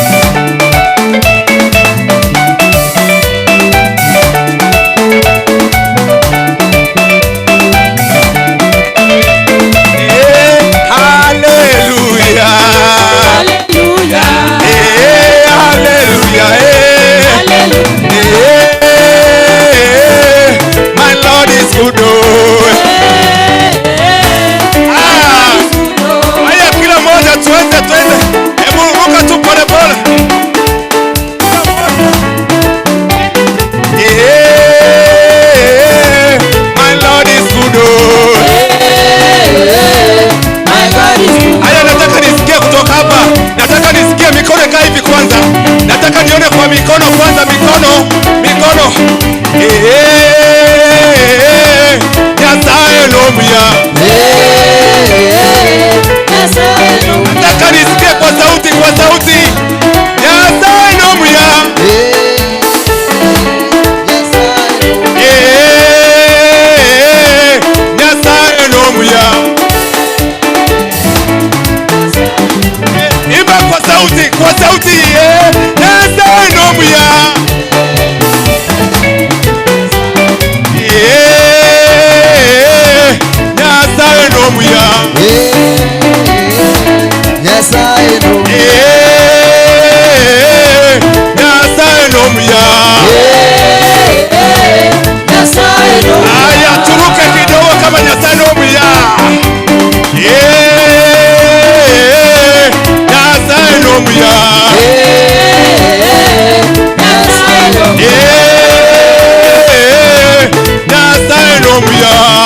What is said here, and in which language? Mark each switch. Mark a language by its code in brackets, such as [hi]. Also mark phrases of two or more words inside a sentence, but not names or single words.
[sw] Haleluya. Haleluya. [en] My Lord is good. [sw] Haya, kila moja tuende. Hebu ruka tu pole pole. [en] My Lord is good. [sw] Haya, nataka nisikie kutoka hapa. Nataka nisikie mikono kaa hivi kwanza. Nataka nione kwa mikono kwanza. [guz] Mikono. Nyasaye nomya. [sw] Nataka nisikie kwa sauti. [guz] Nyasaye nomya. Nyasaye nomya. [sw] Imba kwa sauti. [guz] Nyasaye nomya. Nyasaye nomya. Nyasaye nomya. [sw] Aya, turuke kidogo kama [guz] Nyasaye nomya. Nyasaye nomya. Nyasaye nomya.